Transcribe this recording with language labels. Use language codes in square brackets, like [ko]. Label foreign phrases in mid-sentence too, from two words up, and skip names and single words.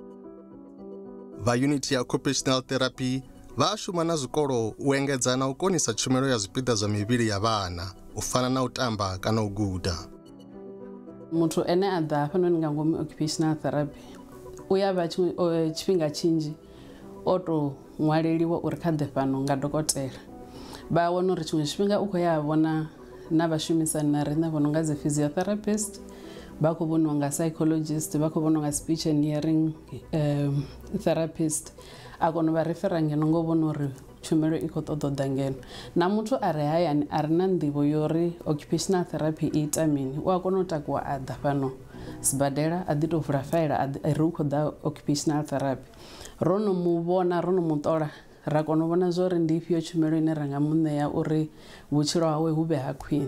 [ve] Vha unit ya [en] occupational therapy [ve] vha shuma na zwikolo u engedza na u konisa tshumelo ya zwipiḓa zwa mivhili ya vhana u fana na u tamba kana u guda. Muthu ene a ḓa hafhanoni nga ngomu [en] occupational therapy [ve] u ya vha tshifhinga tshinzhi o tou ṅwaleliwa uri kha ḓe fhano nga dokotela. Vha wana uri tshiṅwe tshifhinga u khou ya vhona na vhashumisani na riṋe vho no nga dzi physiotherapist, vha khou vhoniwa nga psychologist, vha khou vhoniwa nga [en] speech and hearing therapist, [ve] a kona u vha refera ngeno ngo vhona uri tshumelo i khou ṱoḓa ḓa ngeno. Na muthu a re hayani a re na nḓivho yori [en] occupational therapy [ve] i ita mini, u a kona u takuwa a ḓa fhano sibadela a ḓi tou vula faila ri u khou ḓa [en] occupational therapy. [ve] Ro no mu vhona, ro no mu ṱola, ra kona u vhona zwo uri ndi ifhio tshumelo ine ra nga mu ṋea uri vhutshilo hawe hu vhe ha khwine.